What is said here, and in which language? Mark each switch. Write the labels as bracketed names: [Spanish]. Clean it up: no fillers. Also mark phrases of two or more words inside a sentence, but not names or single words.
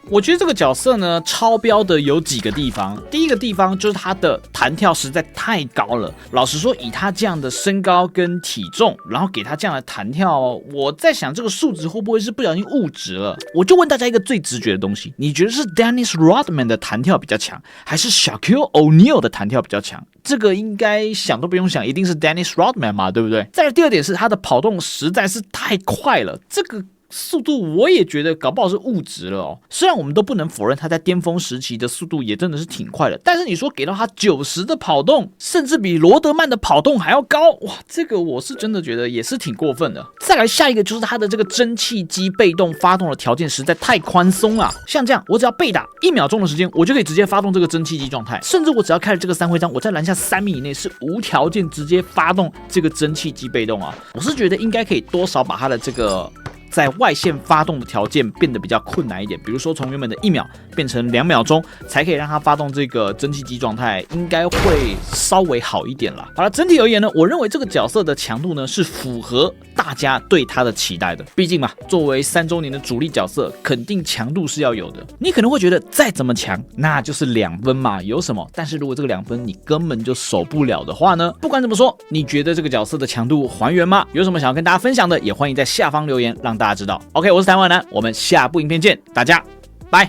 [Chinese] 我覺得這個角色呢，超標的有幾個地方。第一個地方就是他的彈跳實在太高了。老實說，以他這樣的身高跟體重，然後給他這樣的彈跳，我在想這個數值會不會是不小心誤值了？我就問大家一個最直覺的東西，你覺得是 Dennis Rodman 的彈跳比較強，還是 Shaquille O'Neal 的彈跳比較強？這個應該想都不用想，一定是 Dennis Rodman 嘛，對不對？再來第二點是他的跑動實在是太快了，這個速度我也覺得搞不好是誤值了哦。雖然我們都不能否認他在巔峰時期的速度也真的是挺快的，但是你說給到他90的跑動，甚至比羅德曼的跑動還要高，哇，這個我是真的覺得也是挺過分的。再來下一個就是他的這個蒸汽機被動發動的條件實在太寬鬆了，像這樣我只要被打1秒鐘的時間，我就可以直接發動這個蒸汽機狀態，甚至我只要開了這個3徽章，我在籃下3米以內是無條件直接發動這個蒸汽機被動啊。我是覺得應該可以多少把他的這個在外線發動的條件變得比較困難一點，比如說從原本的1秒變成2秒鐘，才可以讓它發動這個蒸汽機狀態，應該會稍微好一點啦。好了，整體而言呢，我認為這個角色的強度呢是符合大家對他的期待的。畢竟嘛，作為3周年的主力角色，肯定強度是要有的。你可能會覺得再怎麼強，那就是2分嘛，有什麼？但是如果這個2分你根本就守不了的話呢？不管怎麼說，你覺得這個角色的強度還原嗎？有什麼想要跟大家分享的，也歡迎在下方留言，讓大家知道。OK， 我是台灣男，我們下部影片見，大家拜。